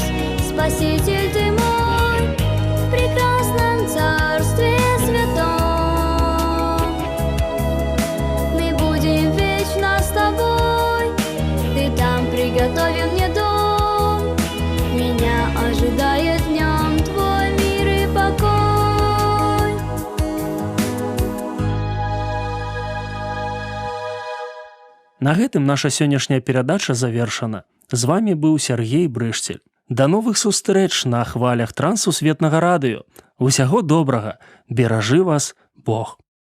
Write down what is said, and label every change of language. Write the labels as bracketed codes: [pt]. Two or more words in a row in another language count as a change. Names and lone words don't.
[ru] Спаситель Ты мой, в прекрасном Царстве Святом. Мы будем вечно с Тобой, Ты там приготовил мне дом. Меня ожидает в нем Твой мир и покой. [be] На гэтым наша сённяшняя перадача завершана. З вами быў Сяргей Брышцель. Да новых сустрэч на хвалях Трансусветнага радыё. Усяго добрага. Беражы вас Бог.